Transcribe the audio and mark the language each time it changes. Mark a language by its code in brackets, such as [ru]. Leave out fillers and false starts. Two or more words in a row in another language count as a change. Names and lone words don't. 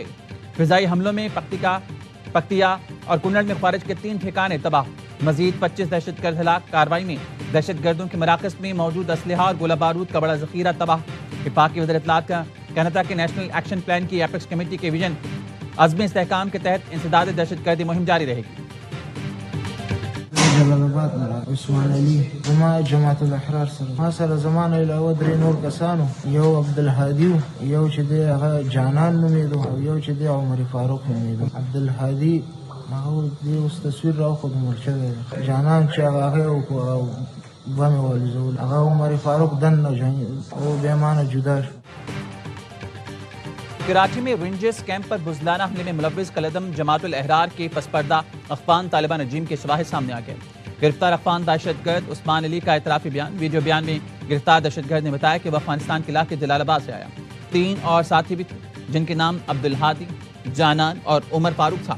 [ur] فضائی حملوں میں پکتیا اور کنڑ میں خوارج کے 3 ٹھکانے تباہ، مزید 25 دہشت گرد ہلاک۔ کارروائی میں دہشت گردوں کے مراکز میں موجود اسلحہ اور گولہ بارود کا بڑا ذخیرہ تباہ۔ وفاق کی وزیر اطلاعات کا کہنا تھا کہ نیشنل ایکشن پلان کی ایپیکس کمیٹی کے ویژن عزم استحکام کے تحت انسداد دہشت گردی مہم جاری رہے گی۔ [ps] جلال آباد نه عثمان علي زما جماعت الاحرار سره سره زمانه علاوه درې نور کسانو، یو عبدالهادي یو چې دی هغه جانان نومیدو او یو چې دی عمر فاروق نومیدو. عبدالهادي هغه دی اوس تصویر راوخود مړ شوی دی، جانان چې هغه بمې والوزول، هغه عمر فاروق دننه او بېمانه جدا شو۔ [ur] کراچی میں رینجرز کیمپ پر بزدلانہ حملے میں ملوث کالعدم جماعت الاحرار کے پسپردہ افغان طالبان رجیم کے شواہد سامنے آ گئے۔ گرفتار افغان دہشت گرد عثمان علی کا اعترافی بیان۔ ویڈیو بیان میں گرفتار دہشت گرد نے بتایا کہ وہ افغانستان کے علاقے جلال آباد سے آیا، 3 اور ساتھی بھی تھے جن کے نام عبدالہادی، جانان اور عمر فاروق تھا۔